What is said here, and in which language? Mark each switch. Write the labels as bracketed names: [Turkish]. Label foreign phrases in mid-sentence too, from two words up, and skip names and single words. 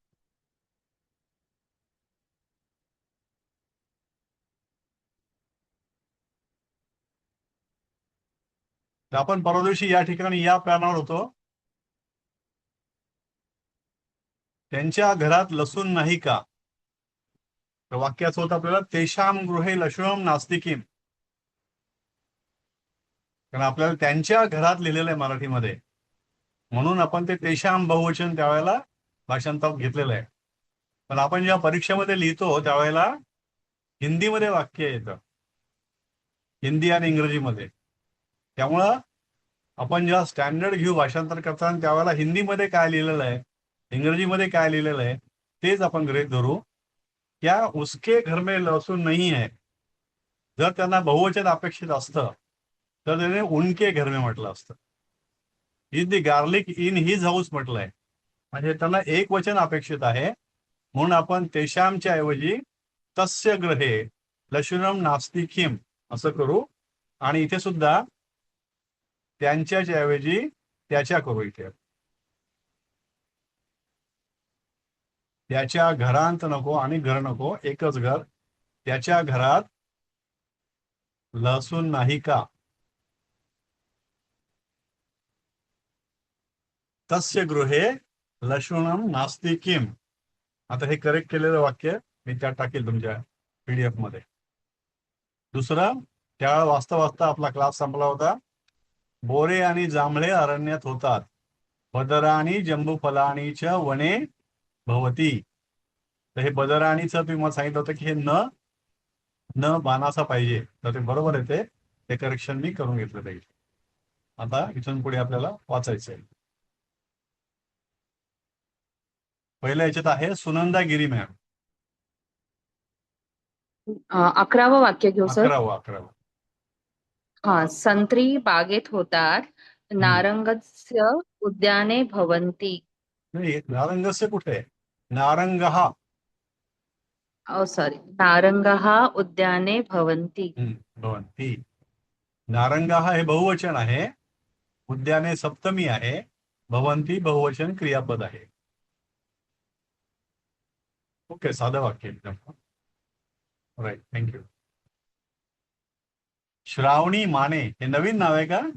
[Marathi] तर आपण परवा दिवशी या ठिकाणी या प्लॅनवर होतो. त्यांच्या घरात लसूण नाही का. तर वाक्याचं होतं आपल्याला [Sanskrit] तेषाम गृहे लशुनम नास्तिकीम. [Marathi] कारण आपल्याला त्यांच्या घरात लिहिलेलं आहे मराठीमध्ये म्हणून आपण ते तेषाम बहुवचन त्यावेळेला भाषांतरात घेतलेलं आहे. पण आपण जेव्हा परीक्षेमध्ये लिहितो त्यावेळेला हिंदीमध्ये वाक्य येतं. हिंदी आणि इंग्रजीमध्ये. त्यामुळं आपण जेव्हा स्टँडर्ड घेऊ भाषांतर करताना त्यावेळेला हिंदीमध्ये काय लिहिलेलं आहे इंग्रजीमध्ये काय लिहिलेलं आहे तेच आपण गृहीत धरू. [Hindi] क्या उसके घर में लहसुन नहीं है [Marathi] जर त्यांना बहुवचन अपेक्षित असतं तर त्याने [Hindi] उनके घर में [Marathi] म्हटलं असतं. [English] Is the garlic in his house [Marathi] म्हटलंय म्हणजे त्यांना एक वचन अपेक्षित आहे म्हणून आपण तेषामच्या ऐवजी [Sanskrit] तस्य गृहे लशुनम नास्तिकीम [Marathi] असं करू. आणि इथे सुद्धा त्यांच्याच्या ऐवजी त्याच्या करू. इथे त्याच्या घरांत नको आणि घर नको एकच घर. त्याच्या घरात लसूण नाही का. [Sanskrit] तस्य गृहे लशुनम नास्ति किम. [Marathi] आता हे करेक्ट केलेलं वाक्य मी त्यात टाकेल तुमच्या PDF मध्ये. दुसरं त्या वाचता वाचता आपला क्लास संपला होता. बोरे आणि जांभळे अरण्यात होतात [Sanskrit] बदराणी जंबूफलाणीच्या वने भवती. [Marathi] तर हे बदराणीचं तुम्ही मला सांगितलं होतं की हे न बाणाचा पाहिजे तर ते बरोबर आहे. ते करेक्शन मी करून घेतलं पाहिजे. आता इथून पुढे आपल्याला वाचायचं आहे. पहिल्या याच्यात आहे सुनंदा गिरी मॅम. 11वं वाक्य घेऊ सर. 11वं. हा संत्री बागेत होतात [Sanskrit] नारंगस्य उद्याने भवन्ति. [Marathi] नाही नारंगस्य कुठे आहे. नारंगहा सॉरी, [Sanskrit] नारंगाः उद्याने भवन्ति. भवन्ति. [Marathi] नारंगाः हे बहुवचन आहे, उद्याने सप्तमी आहे, भवन्ति बहुवचन क्रियापद आहे. ओके, साधं वाक्य एकदम. [English] Right, thank you. [Marathi] श्रावणी माने हे नवीन नाव आहे का?